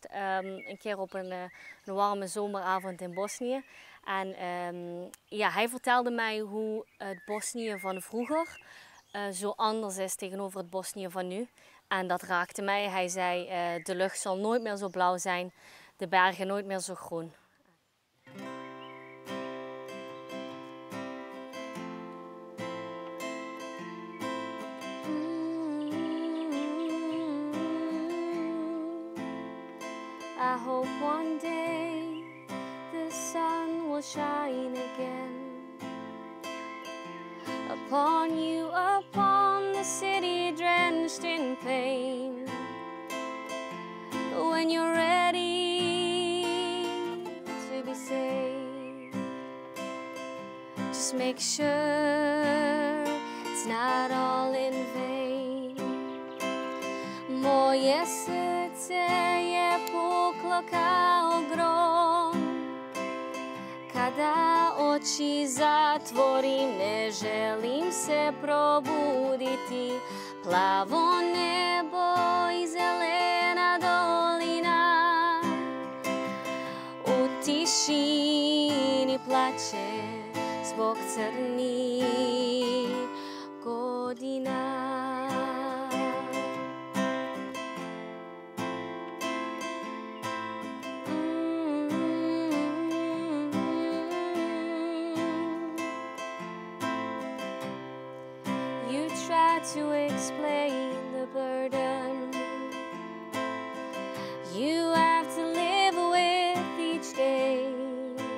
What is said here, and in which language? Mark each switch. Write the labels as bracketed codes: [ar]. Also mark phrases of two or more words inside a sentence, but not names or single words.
[nl] Een keer op een warme zomeravond in Bosnië. En hij vertelde mij hoe het Bosnië van vroeger zo anders is tegenover het Bosnië van nu. En dat raakte mij. Hij zei, de lucht zal nooit meer zo blauw zijn, de bergen nooit meer zo groen. [en] I hope one day the sun will shine again upon you, upon the city drenched in pain. But when you're ready to be saved, just make sure it's not all in vain. [bs] Moje srce je puklo kao grom, kada oči zatvorim ne želim se probuditi. Plavo nebo i zelena dolina, u tišini plače zbog crnih godina. [en] Try to explain the burden you have to live with each day.